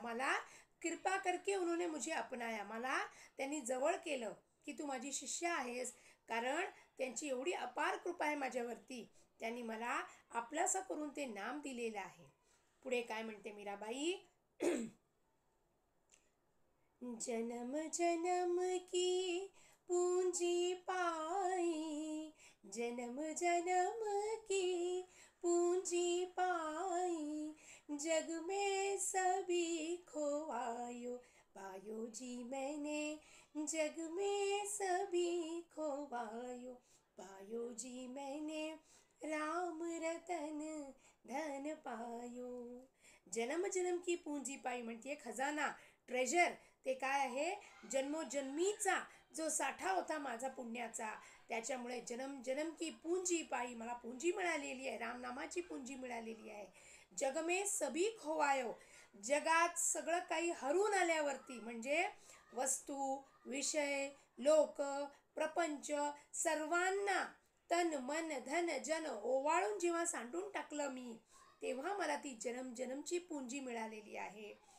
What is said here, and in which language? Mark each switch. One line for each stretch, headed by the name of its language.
Marathi: मला
Hindi: कृपा करके उन्होंने मुझे अपनाया,
Marathi: मला त्यांनी जवळ केलं की तू माझी शिष्य आहेस, कारण त्यांची एवढी अपार कृपा आहे माझ्यावरती, त्यांनी मला आपलासा करून ते नाम दिलेलं आहे. पुढे काय म्हणते मीराबाई.
Hindi: जन्म जन्म की पूंजी पाई, जन्म जन्म की पूंजी पाई, जग में सभी खोवायो, पायो जी मैंने जग में सभी खोवायो, पायो जी मैंने राम रतन धन पायो. जन्म जन्म की पूंजी पाई
Marathi: म्हणते खजाना, ट्रेजर, ते काय आहे, जन्मोजन्मीचा जो साठा होता माझा पुण्याचा, त्याच्यामुळे जन्म जन्म की पूंजी पाई, मला पूंजी मिळालेली आहे, रामनामाची पूंजी मिळालेली आहे.
Hindi: जग में सभी खोवायो,
Marathi: जगात सगळं काही हरून आल्यावरती, म्हणजे वस्तू, विषय, लोक, प्रपंच, सर्वांना तन मन धन जन ओवाळून जेव्हा सांडून टाकलं मी, तेव्हा मला ती जन्म जन्मची पूंजी मिळालेली आहे.